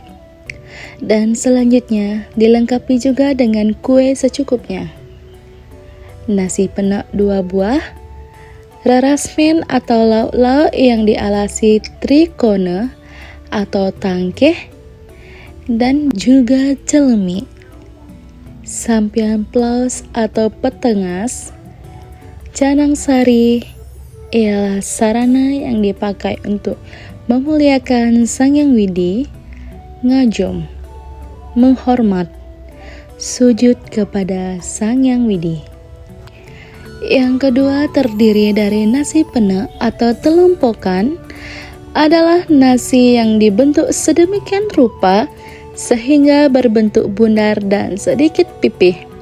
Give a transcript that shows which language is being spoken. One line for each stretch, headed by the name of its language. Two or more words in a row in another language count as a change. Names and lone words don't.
Indonesian: Dan selanjutnya dilengkapi juga dengan kue secukupnya. Nasi penak 2 buah, rarasmen atau lauk-lauk yang dialasi trikone atau tangkeh, dan juga celemi, sampian plaus atau petengas, canang sari ialah sarana yang dipakai untuk memuliakan Sang Hyang Widi, ngajum, menghormat, sujud kepada Sang Hyang Widi. Yang kedua terdiri dari nasi penek atau telumpokan, adalah nasi yang dibentuk sedemikian rupa sehingga berbentuk bundar dan sedikit pipih.